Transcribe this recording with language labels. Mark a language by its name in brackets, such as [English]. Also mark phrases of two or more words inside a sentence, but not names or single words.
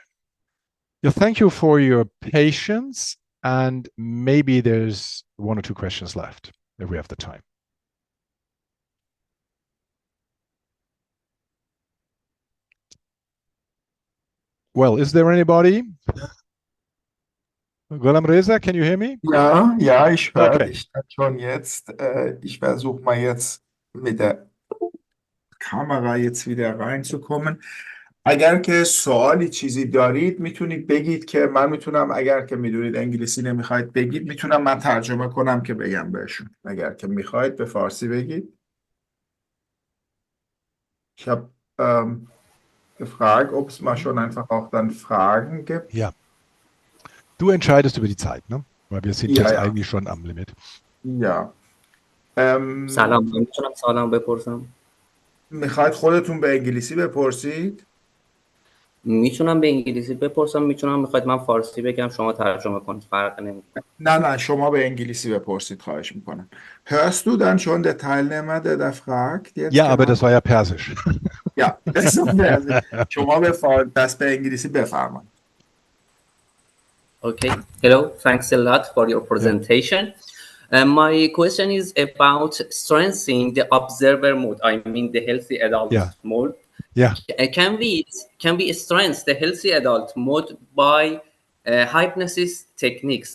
[English] Yeah, thank you for your patience, and maybe there's one or two questions left if we have the time. Well, is there anybody? Ghulam Reza, can you hear me? [German] Ja, ich höre Okay. dich schon jetzt. Ich versuche mal jetzt mit der کامera jetzt wieder reinzukommen. [Persian] اگر که سوالی چیزی دارید میتونید بگید که من میتونم، اگر که میدونید انگلیسی نمیخواید بگید میتونم من ترجمه کنم که بگم بهشون. اگر که میخواید به فارسی بگید. [German] Ich habe gefragt, ob es mal schon einfach auch dann Fragen gibt. Ja. Du entscheidest über die Zeit, ne? Weil wir sind jetzt eigentlich schon am Limit. Ja. [Persian] سلام، من میتونم سوالم بپرسم؟ میخواید خودتون به انگلیسی بپرسید؟ میتونم به انگلیسی بپرسم، میخواید من فارسی بگم شما ترجمه کنید، فرق نمیکنه. نه شما به انگلیسی بپرسید، خواهش میکنم. [German] Hörst du dann schon der Teilnehmer, der fragt jetzt? Ja, aber das war ja Persisch. Ja, das ist Persisch. [Persian] شما دست به انگلیسی بفرمایید. [English] Okay. Hello. Thanks a lot for your presentation. My question is about strengthening the observer mode. I mean the healthy adult mode. Yeah. Can we strengthen the healthy adult mode by hypnosis techniques?